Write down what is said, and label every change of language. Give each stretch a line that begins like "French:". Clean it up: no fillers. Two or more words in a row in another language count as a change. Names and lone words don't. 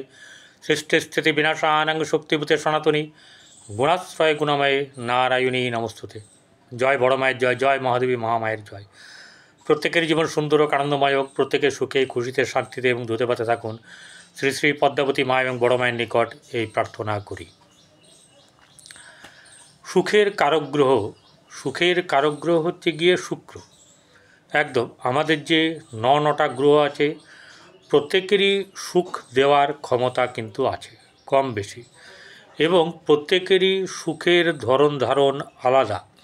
Sanskrit: सृष्टिस्थिति विनाशानां शक्तिभूते सनातनी गुणाश्रय गुणमये नारायणी नमस्तुते।
Bangla: জয় বড় মায়ের জয়, জয় মহাদেবী মহামায়ার জয়। প্রত্যেকের জীবন সুন্দর আর আনন্দময় হোক, প্রত্যেকে সুখে খুশিতে শান্তিতে এবং ধুতে পাতে থাকুন। শ্রী শ্রী পদ্মাবতী মা এবং বড় মায়ের নিকট এই প্রার্থনা করি। সুখের কারক গ্রহ, সুখের কারক গ্রহ হচ্ছে গিয়ে শুক্র। একদম আমাদের যে নটা গ্রহ আছে প্রত্যেকেরই সুখ দেওয়ার ক্ষমতা কিন্তু আছে কম বেশি, এবং প্রত্যেকেরই সুখের ধরন ধারণ আলাদা।